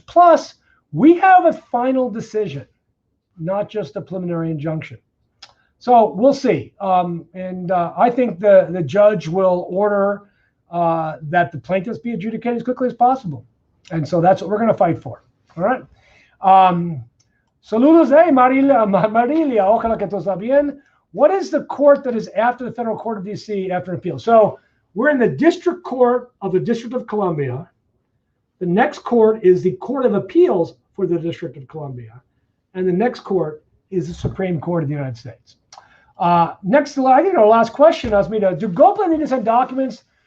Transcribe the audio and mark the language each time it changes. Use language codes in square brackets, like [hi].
[en] Plus, we have a final decision, not just a preliminary injunction. So we'll see. I think the judge will order that the plaintiffs be adjudicated as quickly as possible. And so that's what we're going to fight for. All right. [es] Saludos, Marilia, ojalá que todo está bien. [en] What is the court that is after the Federal Court of D.C. after an appeal? So we're in the District Court of the District of Columbia. The next court is the Court of Appeals for the District of Columbia. And the next court is the Supreme Court of the United States. Next, I think our last question asked me do Go need to send documents?